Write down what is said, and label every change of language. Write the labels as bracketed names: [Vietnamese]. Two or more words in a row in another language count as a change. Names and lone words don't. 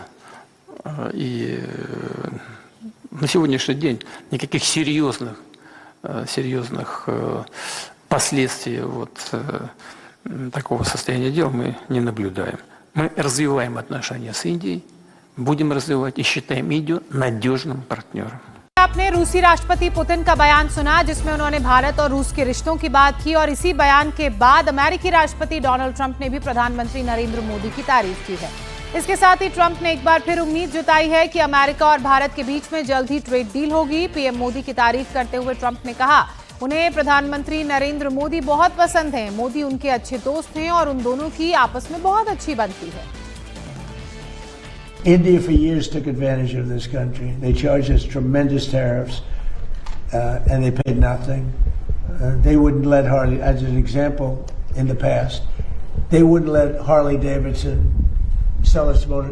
[Russian] И на сегодняшний день никаких серьезных последствий такого состояния дел мы не наблюдаем. Мы развиваем отношения с Индией, будем развивать и считаем Индию надежным партнером. [Hindi] आपने रूसी राष्ट्रपति पुतिन का बयान सुना जिसमें उन्होंने भारत और रूस के रिश्तों की बात की और इसी बयान के बाद अमेरिकी राष्ट्रपति डोनाल्ड ट्रंप ने भी प्रधानमंत्री नरेंद्र मोदी की तारीफ की है। इसके साथ ही ट्रंप ने एक बार फिर उम्मीद जताई है कि अमेरिका और भारत के बीच में जल्द ही ट्रेड डील होगी। पीएम मोदी की तारीफ करते हुए ट्रंप ने कहा उन्हें प्रधानमंत्री नरेंद्र मोदी बहुत पसंद हैं। मोदी उनके अच्छे दोस्त हैं और उन दोनों की आपस में बहुत अच्छी बनती है। [English] India for years took advantage of this country. They charged us tremendous tariffs and they paid nothing. They wouldn't let Harley, as an example, in the past, they wouldn't let Harley Davidson sell its motor.